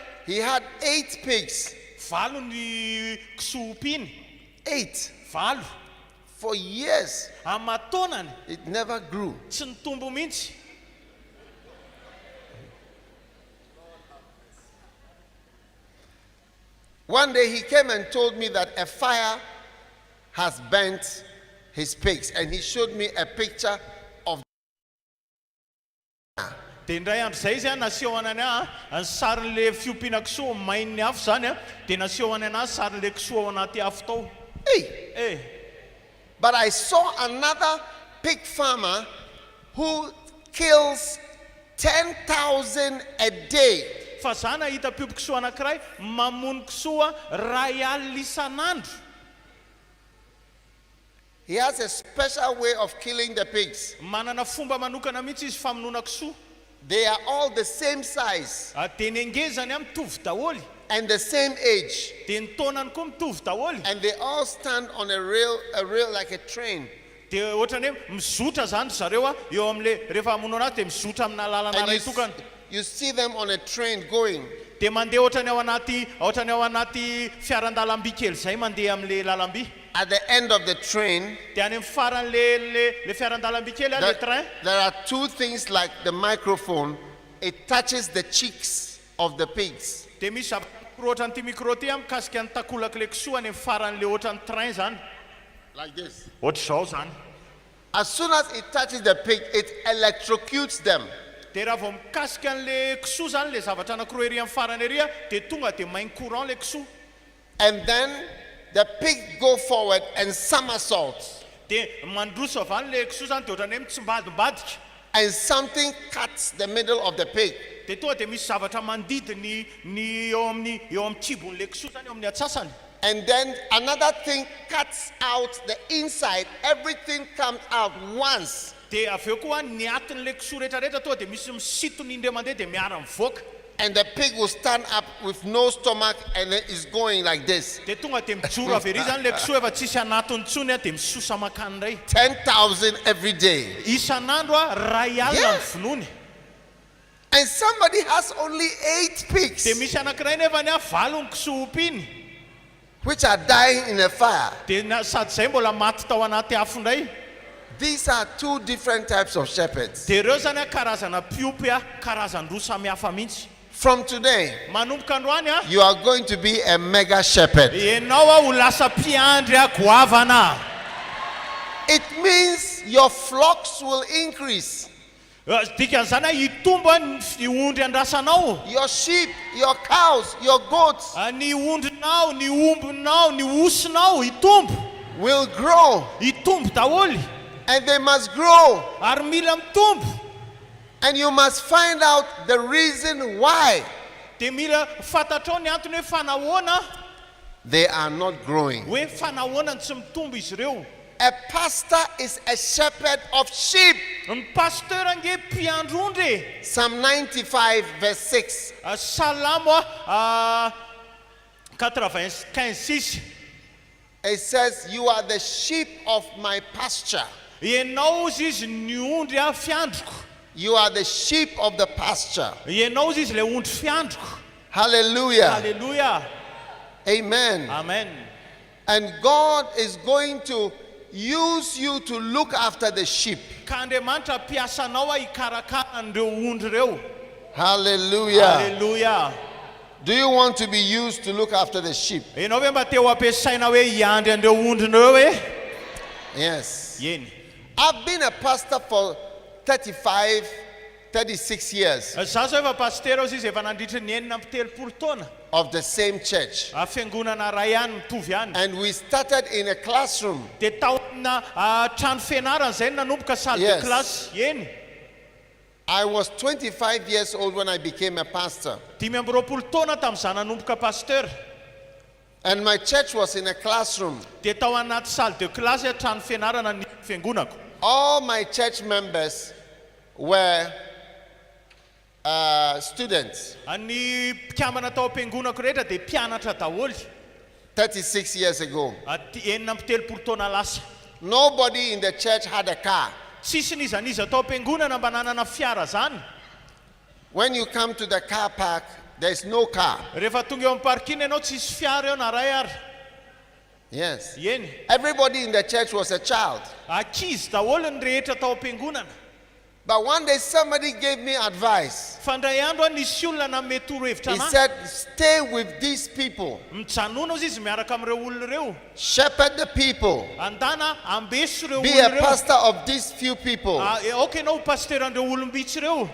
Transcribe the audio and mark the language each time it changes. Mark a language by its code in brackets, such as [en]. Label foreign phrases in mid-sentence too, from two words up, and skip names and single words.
[en] He had 8 pigs. [mg] Valo ny kisoa mpiny. 8. Valo. [en] For years. [mg] Amataonany. [en] It never grew. [mg] Tsy nitombo mihitsy. [en] One day he came and told me that a fire has burnt his pigs, and he showed me a picture of. [mg] Dia indray andro zay izy nasehony any ny sarin'le fiompiana kisoa main'ny afo zany dia nasehony anazy sarin'le kisoa ao anaty afo tao. [en] Hey. But I saw another pig farmer who kills 10,000 a day. [mg] Fa za nahita mpiompy kisoa anankiray mamono kisoa ray alina isan'andro. [en] He has a special way of killing the pigs. [mg] Manana fomba manokana mihitsy izy famonoana kisoa. [en] They are all the same size [mg] dia ny angezany a mitovy daholo, [en] and the same age. [mg] dia ny taonany koa mitovy daholo. [en] And they all stand on a rail like a train. [mg] Dia ohatrany hoe mizotra zany zareo a eo amin'le rehefa hamono anazy dia mizotra amina lalana [en] And [mg] ray tokana. [en] you see them on a train going. [mg] Dia mandeha ohatrany ao anaty fiarandalam-by kely zay mandeha amin'le lalam-by. [en] At the end of the train, [mg] Dia any amin'ny faran'le fiarandalam-by kely a le train. [en] there are two things like the microphone. It touches the cheeks of the pigs. [mg] Dia misy zavatra ohatrany ty micro ty a mikasika ny takolaky le kisoa any amin'ny faran'le ohatrany train zany. [en] Like this. [mg] Ohatr'izao zany. [en] As soon as it touches the pig, it electrocutes them. [mg] Dia raha vao mikasika an'le kisoa zany le zavatra anankiroa ery amin'ny farany ery a dia tonga dia main courant le kisoa. [en] And then the pig go forward and somersault. [mg] Dia mandroso avy any le kisoa zany dia ohatrany hoe mitsimbadimbadika. [en] And something cuts the middle of the pig. [mg] Dia tonga dia misy zavatra mandidy ny eo amin'ny kibon'le kisoa zany eo amin'ny atsasany. [en] And then another thing cuts out the inside. Everything comes out once. [mg] Dia avy eo koa ny atin'le kisoa rehetrarehetra tonga dia misy misitony indray mandeha dia miara mivoaka. [en] And the pig will stand up with no stomach and then is going like this. [mg] Dia tonga dia mijoro avy ery zany le kisoa efa tsisy anatony ntsony a dia misosa makany indray. [en] 10,000 every day. [mg] Isan'andro a ray alina ny vonony. [en] And somebody has only 8 pigs, [mg] Dia misy anankiray nefa ny a valony kisoa opiny. [en] which are dying in a fire. [mg] Dia sady zay mbola maty tao anaty afo indray. [en] These are two different types of shepherds. [mg] Dia ireo zany a karazana piopy a karazany roa samihafa mihitsy. [en] From today, [mg] Manomboka androany a [en] you are going to be a mega shepherd. [mg] ianao a ho lasa mpiandry a goavana. [en] It means your flocks will increase. [mg] Dikan'izany a hitombo a ny ondry andrasanao. [en] Your sheep, your cows, your goats [mg] Ny ondrinao, ny ombinao, ny osonao hitombo. [en] will grow, [mg] Hitombo daholo. [en] and they must grow. [mg] Ary mila mitombo. [en] And you must find out the reason why [mg] Dia mila fantatrao ny antony hoe fanahoana [en] they are not growing. [mg] hoe fanahoana ny tsy mitombo izy ireo. [en] A pastor is a shepherd of sheep. [mg] Ny pasteur ange mpiandro ondry. [en] Psalm 95 verse 6. [mg] Salamo 95:6. [en] It says, you are the sheep of my pasture. [mg] Ianao izy ny ondry a fiandroko. [en] You are the sheep of the pasture. [mg] Ianao izy le ondry fiandroko. [en] Hallelujah. [mg] Hallelujah. [en] Amen. [mg] Amen. [en] And God is going to use you to look after the sheep. [mg] Ka Andriamanitra piasanao a hikarakara an'ireo ondry ireo. [en] Hallelujah. [mg] Hallelujah. [en] Do you want to be used to look after the sheep? [mg] Ianao ve mba te ho ampiasaina hoe hiandry an'ireo ondrinireo hoe? [en] Yes. [mg] Eny. [en] I've been a pastor for 36 years [mg] Zaho zao efa pasteur izy efa nandritra ny 9 taona. [en] of the same church. [mg] Fiangonana ray ihany mitovy ihany. [en] And we started in a classroom. [mg] Dia tao amina trano fianarana zay nanomboka [fr] salle de [en] Yes. [mg] classe. Eny. [en] I was 25 years old when I became a pastor. [mg] 20 taona tamin'izany nanomboka pasteur. [en] And my church was in a classroom. [mg] Dia tao anaty [fr] salle de classe [mg] trano fianarana ny fiangonako. [en] All my church members were students. [mg] Ny mpikamana tao am-piangonako rehetra dia mpianatra daholo. [en] 36 years ago. [mg] 9 taona lasa. [en] Nobody in the church had a car. [mg] Tsisy nizaniza tao am-piangonana mba nanana fiara zany. [en] When you come to the car park, there's no car. [mg] Rehefa tonga eo amin'ny parking ianao tsisy fiara eo na ray ary. [en] Yes. [mg] Eny. [en] Everybody in the church was a child. [mg] Ankizy daholo ny rehetra tao am-piangonana. [en] But one day somebody gave me advice. [mg] Fandray andro a nisy olona nanome torohevitra [en] He [mg] anahy. [en] said, stay with these people. [mg] Mijanona izy izy miaraka amin'ireo olona ireo. [en] Shepherd the people. [mg] Andana ambeso ireo [en] Be [mg] olona a ireo. [en] pastor of these few people. [mg] Okay anao pasteur an'ireo olom-bitsy ireo.